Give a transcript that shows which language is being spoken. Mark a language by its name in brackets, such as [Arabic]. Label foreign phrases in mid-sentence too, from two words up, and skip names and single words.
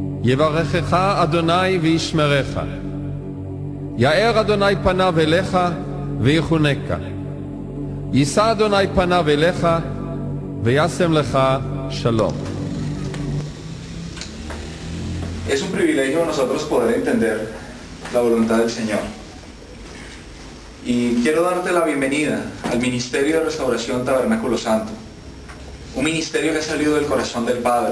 [Hebrew] יברכך אדוני וישמרך. יאר אדוני פניו אליך ויחונקה. יישא אדוני פניו אליך וישם לך שלום. [Spanish] Es un privilegio nosotros poder entender la voluntad del Señor. Y quiero darte la bienvenida al Ministerio de Restauración Tabernáculo Santo. Un ministerio que ha salido del corazón del Padre.